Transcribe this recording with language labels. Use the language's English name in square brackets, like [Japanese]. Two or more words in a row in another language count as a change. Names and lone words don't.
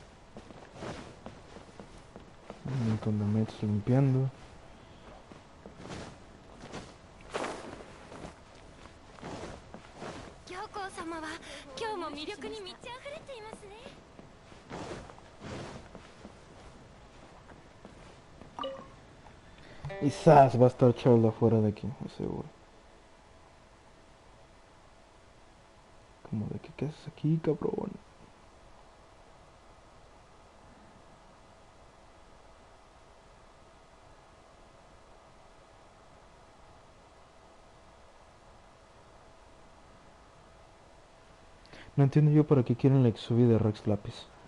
[Spanish] Un montón de mates limpiando. [Japanese] 教皇様は今日も魅力に満ち溢れていますね。 [Spanish] Quizás va a estar Charles afuera de aquí, seguro. Como de que, ¿qué haces aquí, cabrón? No entiendo yo para qué quieren la exubida de Rex Lapis.